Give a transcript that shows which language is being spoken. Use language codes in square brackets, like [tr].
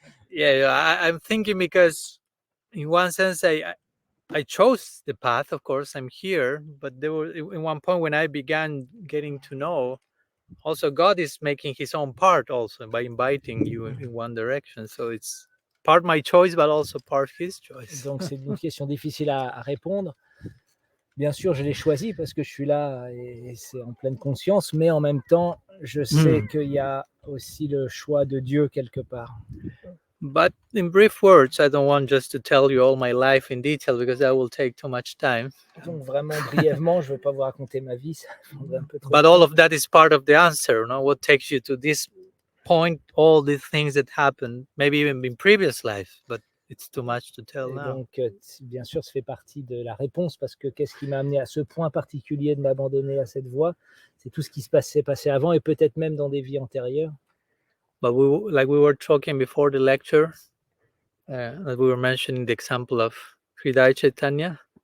[en] Yeah, I'm thinking because, in one sense, I chose the path. Of course, I'm here, but there were in one point when I began getting to know. Also, God is making His own part also by inviting you in one direction. So it's part my choice, but also part His choice. [fr] Donc c'est une question difficile à répondre. Bien sûr, je l'ai choisi parce que je suis là et c'est en pleine conscience, mais en même temps, je sais qu'il y a aussi le choix de Dieu quelque part. [en] But in brief words, I don't want just to tell you all my life in detail because that will take too much time. [fr] Donc vraiment brièvement, je ne vais pas vous raconter ma vie, ça prendrait un peu trop. [en] But all of that is part of the answer, what takes you to this point, all the things that happened, maybe even in previous life, but it's too much to tell now. [fr] Donc, bien sûr, ça fait partie de la réponse parce que qu'est-ce qui m'a amené à ce point particulier de m'abandonner à cette voie? C'est tout ce qui s'est passé avant et peut-être même dans des vies antérieures. [en] But like we were talking before the lecture, we were mentioning the example of Hridaya Chaitanya.